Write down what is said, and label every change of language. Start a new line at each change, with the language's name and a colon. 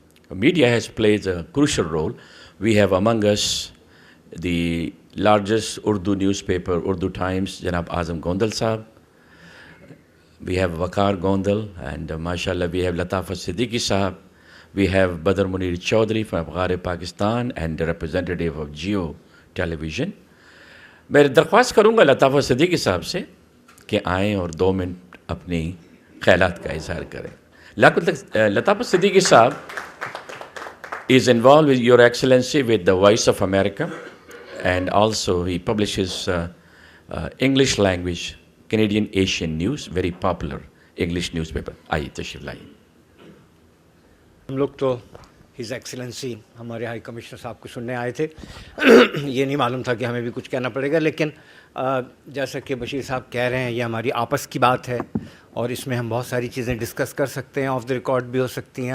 English: Media has played a crucial role. We have among us the largest Urdu newspaper, Urdu Times, Janab Azam Gondal Sahab. We have Waqar Gondal, and mashallah we have Latafa Siddiqui Sahab. We have Badr Munir Chaudhary from Afghar Pakistan and the representative of Geo Television.
Hindi: मैं दरख्वास्त करूँगा लताफ़ा सिद्दीकी साहब से कि आएँ और 2 minute अपनी ख्यालात का इजहार करें.
English: Latafa Siddiqui sahab is involved with Your Excellency with the Voice of America and also he publishes English language Canadian Asian News, very popular English newspaper.
Hindi: आइए तशरीफ लाइए. हम लोग तो हिज एक्सीलेंसी हमारे हाई कमिश्नर साहब को सुनने आए थे. ये नहीं मालूम था कि हमें भी कुछ कहना पड़ेगा, लेकिन जैसा कि बशीर साहब कह रहे हैं, ये हमारी आपस की बात है और इसमें हम बहुत सारी चीज़ें डिस्कस कर सकते हैं,
English: off the record
Hindi: भी हो सकती हैं.